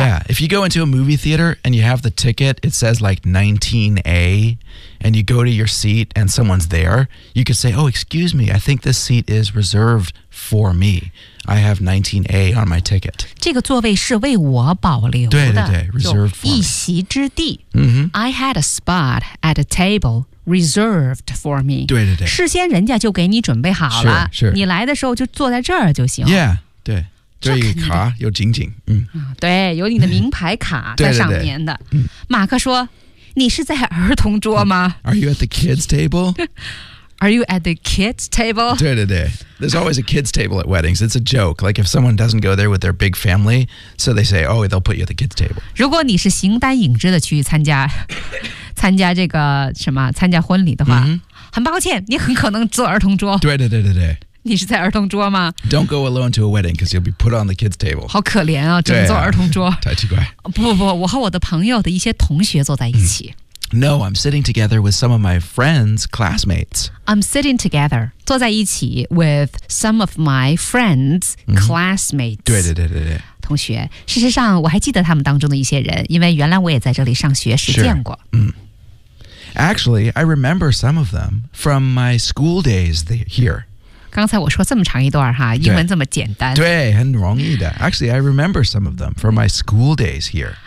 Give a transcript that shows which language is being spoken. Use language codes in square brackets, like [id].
[en] Yeah, if you go into a movie theater and you have the ticket, it says like 19A, and you go to your seat and someone's there, you could say, oh, excuse me, I think this seat is reserved for me. I have 19A on my ticket. [zh] 这个座位是为我保留的 [en] 对对对 Reserved for me. [zh] 一席之地、 mm-hmm. [en] I had a spot at a tableReserved for me. [zh] 对对对，事先人家就给你准备好了。是是，你来的时候就坐在这儿就行。 Yeah, 对，这一个卡有紧紧，对，有你的名牌卡在上面的。对对对马克说：“你是在儿童桌吗 [en] ？”Are you at the kids table? Are you at the kids table? 对对对 ，There's always a kids table at weddings. It's a joke. Like if someone doesn't go there with their big family, so they say, "Oh, they'll put you at the kids table." [zh] 如果你是形单影只的去参加。参加这个什么参加婚礼的话、 mm-hmm. 很抱歉你很可能坐儿童桌对对对对对你是在儿童桌吗 [en] Don't go alone to a wedding because you'll be put on the kids table [zh] 好可怜啊只能坐儿童桌、啊、太奇怪不不不我和我的朋友的一些同学坐在一起、 [en] No, I'm sitting together with some of my friends, classmates. I'm sitting together, [zh] 坐在一起 [en] with some of my friends,、mm-hmm. classmates. [zh] 对对对对对。同学，事实上我还记得他们当中的一些人，因为原来我也在这里上学时见过。 [en] Sure. Actually, I remember some of them from my school days here. [zh] 刚才我说这么长一段哈，英文这么简单。对，很容易的。 [en] Actually, I remember some of them from my school days here.